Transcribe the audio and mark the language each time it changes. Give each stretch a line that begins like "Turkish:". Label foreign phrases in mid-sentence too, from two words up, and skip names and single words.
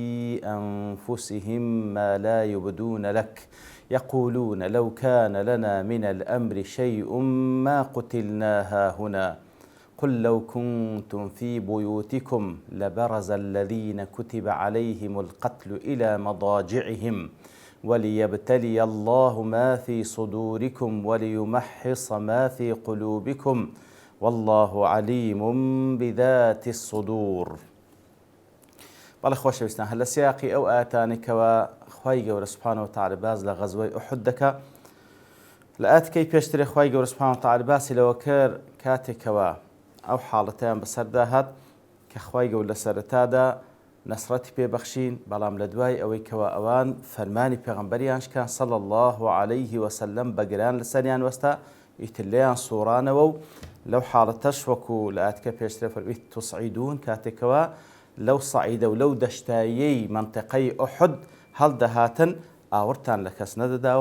Arabic: أنفسهم ما لا يبدون لك يقولون لو كان لنا من الأمر شيء ما قتلنا هاهنا قل لو كنتم في بيوتكم لبرز الذين كتب عليهم القتل إلى مضاجعهم وليبتلي الله ما في صدوركم وليمحص ما في قلوبكم والله عليم بذات الصدور.
Central Kurdish: بەڵێ خۆشەویستان هەر لە سیاقی ئەو ئاەتانێکەوە خوای گەورە
Arabic: سوبحانەهو وتەعالە
Central Kurdish: باز لە غەزوەی ئوحود دەکا. لە ئاەتەکەی پێشترێ خوای گەورە
Arabic: سوبحانەهو وتەعالە
Central Kurdish: باسی لەوە کرد کاتێکەوە ئەو حاڵەتەیان بەسەردا هات کە خوای گەورە لە سەرەتادا نەسڕەتی پێبەخشین، بەڵام لە دوای ئەوەی کەوە ئەوان فەرمانی پێغەمبەریان شکان
Arabic: صلی الله عليه وسلم
Central Kurdish: بەگران لەسەریان وەستا، ئیتر لێیان سوڕانەوە و لەو حاڵەتەش وەکو لە ئاەتەکە پێشترێ فەرمووی تسعیدون کاتێکەوە لەو سەعیدە و لەو دەشتاییەی منطقەی ئوحود هەڵدەهاتن ئاورتان لە کەس نەدەداوە.